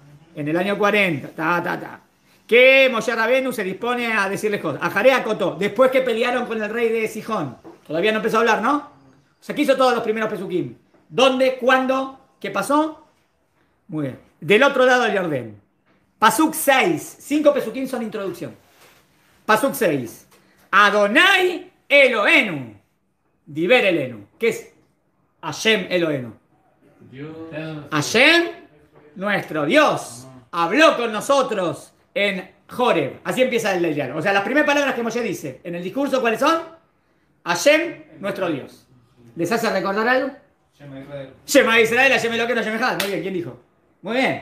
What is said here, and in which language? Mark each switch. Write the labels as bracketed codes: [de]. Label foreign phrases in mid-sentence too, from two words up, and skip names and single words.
[es] En el año 40, que Moshe Rabenu se dispone a decirles cosas. [he] אחרי הכותו, [es] después que pelearon con el rey de Sijón. Todavía no empezó a hablar, ¿no? O sea, que hizo todos los primeros pesukim. ¿Dónde? ¿Cuándo? ¿Qué pasó? Muy bien. Del otro lado del Jordán. Pasuk 6. 5 pesukim son introducción. [he] פסוק 6 ה' אלהינו. דבר אלינו. [es] ¿Qué es? [he] השם אלהינו. [es] Hashem, nuestro Dios, habló con nosotros en Joreb. Así empieza el diálogo. O sea, las primeras palabras que Moshe dice en el discurso, ¿cuáles son? Hashem, nuestro Dios. ¿Les hace recordar algo? [he] שמע ישראל השם אלהינו השם אחד. [es] Muy bien, ¿quién dijo? Muy bien.